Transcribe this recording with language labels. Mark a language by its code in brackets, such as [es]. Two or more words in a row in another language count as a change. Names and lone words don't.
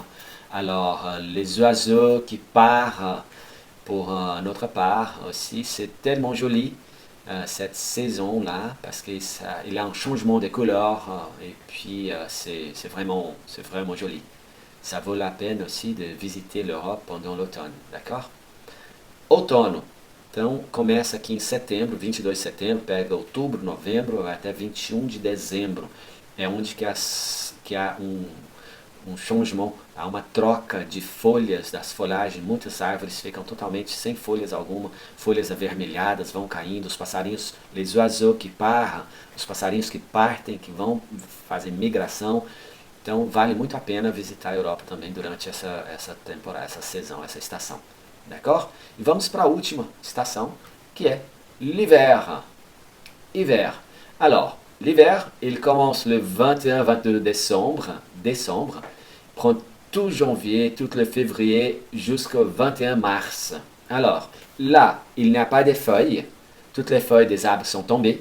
[fr] Alors les oiseaux qui partent pour notre part aussi, c'est tellement joli cette saison-là parce qu'il y a un changement de couleurs et puis c'est vraiment joli. Ça vaut la peine aussi de visiter l'Europe pendant l'automne, d'accord? [pt] Outono. Então, começa aqui em setembro, 22 de setembro, pega outubro, novembro, vai até 21 de dezembro. É onde que há um changement, há uma troca de folhas, das folhagens. Muitas árvores ficam totalmente sem folhas alguma, folhas avermelhadas vão caindo, os passarinhos, [fr] les oiseaux que partent, [pt] os passarinhos que partem, que vão fazer migração. Então, vale muito a pena visitar a Europa também durante essa temporada, essa saison, essa estação. [fr] D'accord? [pt] E vamos para a última estação, que é l'hiver. [fr] Hiver. Alors, l'hiver, il commence le 21-22 décembre, prend tout janvier, tout le février jusqu'au 21 mars. Alors, là, il n'y a pas de feuilles. Toutes les feuilles des arbres sont tombées.